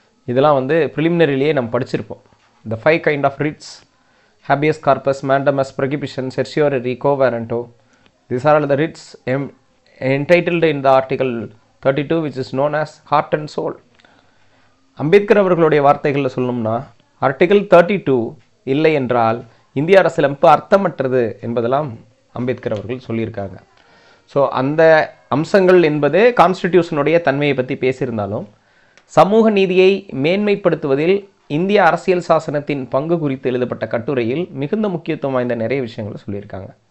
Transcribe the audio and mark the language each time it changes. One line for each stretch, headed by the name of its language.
Tamil: இதெல்லாம் வந்து ப்ரிலிமினரிலேயே நம்ம படிச்சிருப்போம்.
English: The 5 kind of writs, habeas corpus, mandamus, prohibition, certiorari, quo warranto. These are all the writs entitled in the article 32 which is known as heart and soul.
Tamil: Ambedkar அவர்களுடைய வார்த்தைகளில் சொல்லணும்னா article 32 இல்லை என்றால் இந்திய அரசியலமைப்பு அர்த்தமற்றது என்பதெல்லாம் அம்பேத்கர் அவர்கள் சொல்லியிருக்காங்க. ஸோ அந்த அம்சங்கள் என்பது கான்ஸ்டிடியூஷனுடைய தன்மையை பற்றி பேசியிருந்தாலும் சமூக நீதியை மேன்மைப்படுத்துவதில் இந்திய அரசியல் சாசனத்தின் பங்கு குறித்து எழுதப்பட்ட கட்டுரையில் மிகுந்த முக்கியத்துவம் வாய்ந்த நிறைய விஷயங்களை சொல்லியிருக்காங்க.